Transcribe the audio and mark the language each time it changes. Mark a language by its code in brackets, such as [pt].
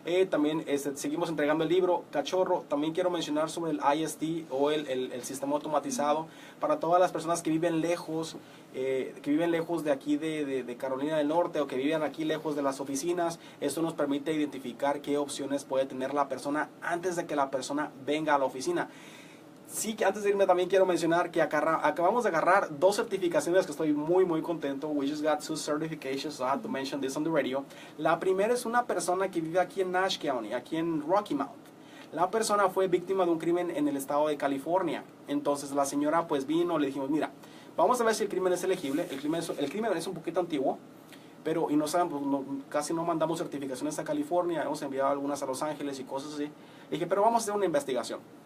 [es] También seguimos entregando el libro Cachorro. También quiero mencionar sobre el ISD o el sistema automatizado para todas las personas que viven lejos de aquí de Carolina del Norte, o que viven aquí lejos de las oficinas. Esto nos permite identificar qué opciones puede tener la persona antes de que la persona venga a la oficina. Sí, que antes de irme también quiero mencionar que acabamos de agarrar 2 certificaciones que estoy muy muy contento. [en] We just got 2 certifications, so I have to mention this on the radio. [es] La primera es una persona que vive aquí en Nash County, aquí en Rocky Mount. La persona fue víctima de un crimen en el estado de California. Entonces la señora pues vino, le dijimos, mira, vamos a ver si el crimen es elegible. El crimen es un poquito antiguo, pero no saben, pues, casi no mandamos certificaciones a California. Hemos enviado algunas a Los Ángeles y cosas así. Le dije, pero vamos a hacer una investigación.